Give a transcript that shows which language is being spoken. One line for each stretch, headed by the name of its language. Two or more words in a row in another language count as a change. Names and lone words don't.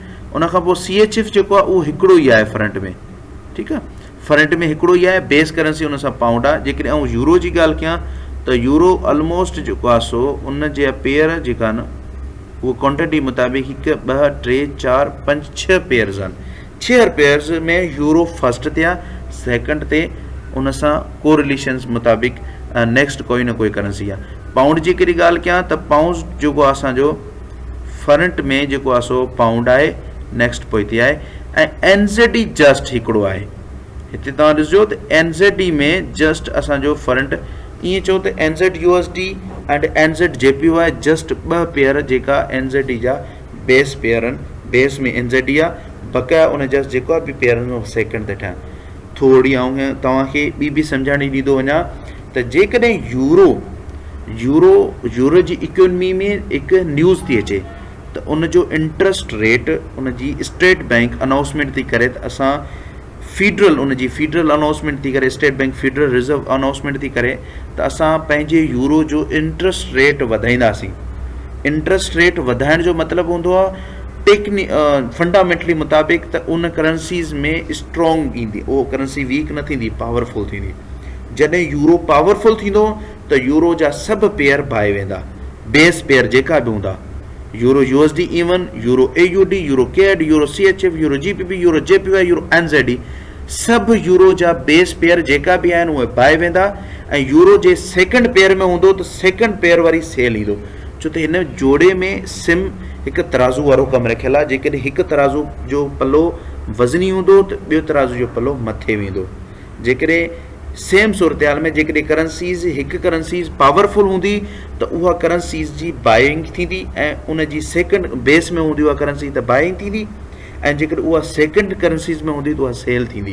Sindhi: उनखां पोइ CHF जेको आहे उहो हिकिड़ो ई आहे फ्रंट में, ठीकु आहे, फ्रंट में हिकिड़ो ई आहे,
English: base currency
Sindhi: हुन सां पाउंड आहे। जेकॾहिं आउं यूरो जी ॻाल्हि कयां त यूरो ऑलमोस्ट जेको आहे सो उन जे पेयर जेका आहिनि उहो क्वांटिटी मुताबिक़ 1 2 3 4 5 6 पेयर्स आहिनि। 6 पेयर्स में यूरो फर्स्ट ते आहे, सेकेंड ते उन सां कोरिलेशन्स मुताबिक़ नेक्स्ट कोई न कोई करंसी आहे। पाउंड जी कहिड़ी ॻाल्हि कयां त पाउंड जेको आहे असांजो फ्रंट में जेको आहे सो पाउंड आहे, नेक्स्ट पोइते आहे, ऐं NZD जस्ट हिकिड़ो आहे। हिते तव्हां ॾिसजो त NZD में जस्ट असांजो फ्रंट, ईअं चओ त NZ USD एंड NZ JPY जस्ट 2 पेयर जेका NZD जा
English: base pair
Sindhi: आहिनि, बेस में NZD आहे, बक़ाया उन जा जेको बि पेयर आहिनि सेकेंड ते ठाहिनि। थोरी आउं तव्हांखे ॿी बि सम्झाइणी ॾींदो वञा त जेकॾहिं यूरो जी इकोनॉमी में हिकु न्यूज़ थी अचे त उनजो
English: interest rate
Sindhi: उन जी
English: state bank announcement
Sindhi: थी करे, त असां
English: federal announcement
Sindhi: थी करे,
English: state bank federal reserve announcement
Sindhi: थी करे, त असां पंहिंजे यूरो जो
English: interest rate
Sindhi: वधाईंदासीं।
English: interest rate
Sindhi: वधाइण जो मतिलबु हूंदो आहे फंडामेंटली मुताबिक़ त उन करंसीज़ में स्ट्रॉन्ग ईंदी, उहो
English: currency weak
Sindhi: न थींदी, पावरफुल थींदी। जॾहिं यूरो पावरफुल थींदो त यूरो जा सभु पेयर भाए वेंदा,
English: base pair
Sindhi: जेका बि हूंदा, यूरो USD इवन, यूरो AUD, यूरो केड, यूरो CHF, यूरो GBP, यूरो JPY, यूरो NZD, सभु यूरो जा
English: base pair
Sindhi: जेका बि आहिनि उहे भाए वेंदा। ऐं यूरो जे
English: second pair
Sindhi: में हूंदो त
English: second pair
Sindhi: वारी सेल ईंदो, छो त हिन जोड़े में सिम हिकु तराज़ू वारो कमु रखियलु आहे। जेकॾहिं हिकु तराज़ू जो पलो वज़नी हूंदो त ॿियो तराज़ू जो पलो मथे वेंदो। जेकॾहिं सेम सूरत में जेकॾहिं करंसीज़ हिकु करंसीज़ पावरफुल हूंदी त उहा करंसीज़ जी बाइंग थींदी, ऐं उन जी
English: second base
Sindhi: में हूंदी उहा करंसी त बाइंग थींदी, ऐं जेकॾहिं उहा
English: second currencies
Sindhi: में हूंदी त उहा सेल थींदी।